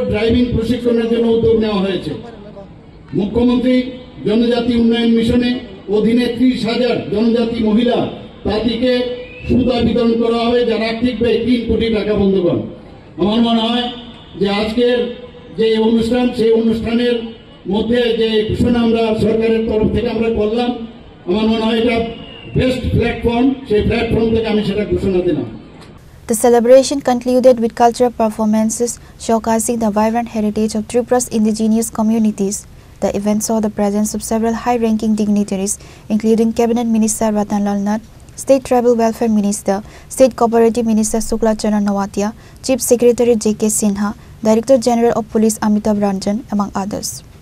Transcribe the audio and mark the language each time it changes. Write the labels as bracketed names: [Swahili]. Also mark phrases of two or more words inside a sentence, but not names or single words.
[Bangla] ড্রাইভিং প্রশিক্ষণের জন্য উদ্যোগ নেওয়া হয়েছে মুখ্যমন্ত্রী জনজাতি উন্নয়ন মিশনে অধীনে ৩০,০০০ জনজাতি মহিলা তাঁতিকে সুতা বিতরণ করা হবে যার আর্থিক ব্যয় ৩ কোটি টাকা বন্ধুগণ আমার মনে হয় যে আজকের যে অনুষ্ঠান সেই অনুষ্ঠানের মধ্যে যে ঘোষণা আমরা সরকারের তরফ থেকে আমরা করলাম আমার মনে হয় এটা [English] best platform [Bangla] সেই প্ল্যাটফর্ম থেকে আমি সেটা ঘোষণা দিলাম [English] The celebration concluded with cultural performances showcasing the vibrant heritage of Tripura's indigenous communities. The event saw the presence of several high-ranking dignitaries, including Cabinet Minister Ratanlal Nath, State Tribal Welfare Minister, State Cooperative Minister Shukla Chandra Nawatia, Chief Secretary J.K. Sinha, Director General of Police Amitabh Ranjan, among others.